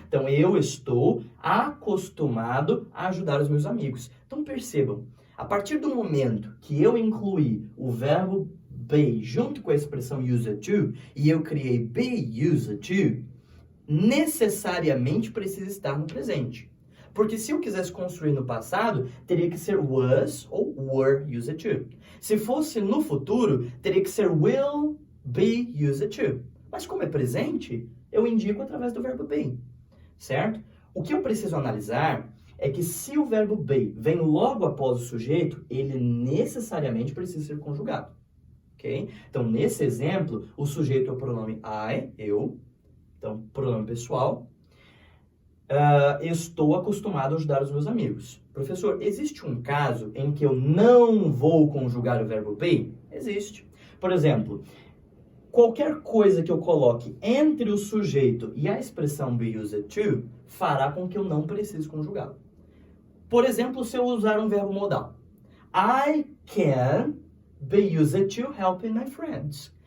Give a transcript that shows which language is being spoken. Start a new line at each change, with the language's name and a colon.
Portuguese: Então, eu estou acostumado a ajudar os meus amigos. Então, percebam, a partir do momento que eu incluí o verbo be junto com a expressão used to, e eu criei be used to, necessariamente precisa estar no presente. Porque se eu quisesse construir no passado, teria que ser was ou were used to. Se fosse no futuro, teria que ser will be used to. Mas como é presente, eu indico através do verbo be, certo? O que eu preciso analisar é que se o verbo be vem logo após o sujeito, ele necessariamente precisa ser conjugado, ok? Então, nesse exemplo, o sujeito é o pronome I, eu. Então, pronome pessoal. Estou acostumado a ajudar os meus amigos. Professor, existe um caso em que eu não vou conjugar o verbo be? Existe. Por exemplo, qualquer coisa que eu coloque entre o sujeito e a expressão be used to fará com que eu não precise conjugá-lo. Por exemplo, se eu usar um verbo modal.
English: I can be used to helping my friends.